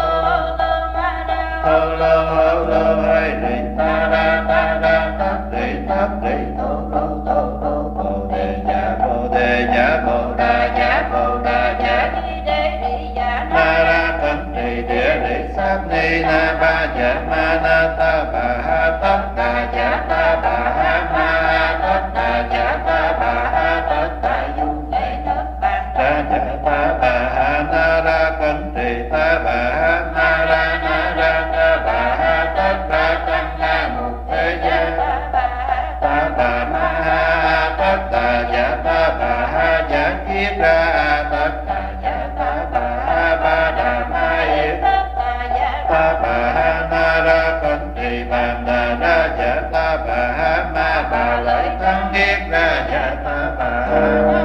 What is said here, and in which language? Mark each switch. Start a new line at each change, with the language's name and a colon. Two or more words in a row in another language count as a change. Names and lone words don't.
Vietnamese: lô hay rì ta ra thất rì bồ đề dạ bồ đà dạ ma ra thân trì địa lý sát ni na ba dạ ma na ta bà ha tất đà dạ ta bà ha ma tất đà dạ ta bà ha tất đà du ra dạ ta bà ha na ra cân trì ta bà ha na ra ta bà ha tất ra căn na mục thế gia ta bà ma ha tất đà dạ ta bà ha dạ kiết ra tất đà dạ ta bà ha ba đà ma yết ta bà ha na ra cân trì bàn đà ra dạ ta bà ha ma bà lợi thắng yết ra dạ ta bà ha